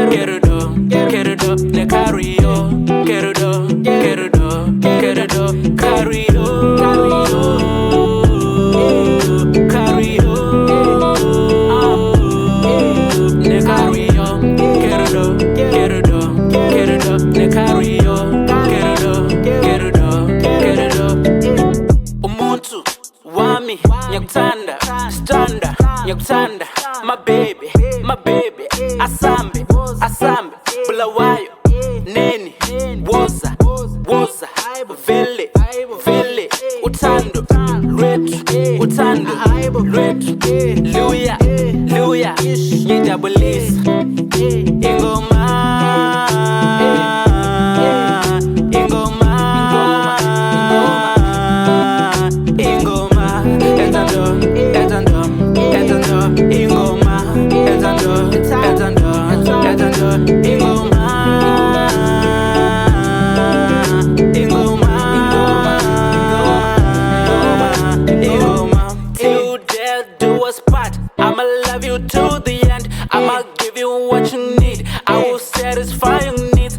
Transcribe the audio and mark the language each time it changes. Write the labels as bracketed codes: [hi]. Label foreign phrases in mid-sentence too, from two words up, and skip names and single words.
[zu] ne Karwiyo Kerudo Karwiyo ne Karwiyo Kerudo ne Karwiyo Kerudo umuntu wami nyakutanda standa nyakutanda [en] my baby [zu] asambe bulawayo neni woza vele utando lwetu luya ngijabulisa ingoma etando ingoma etando ingoma [en] till death do us part. I'ma love you to the end. I'ma give you what you need. I will satisfy your needs.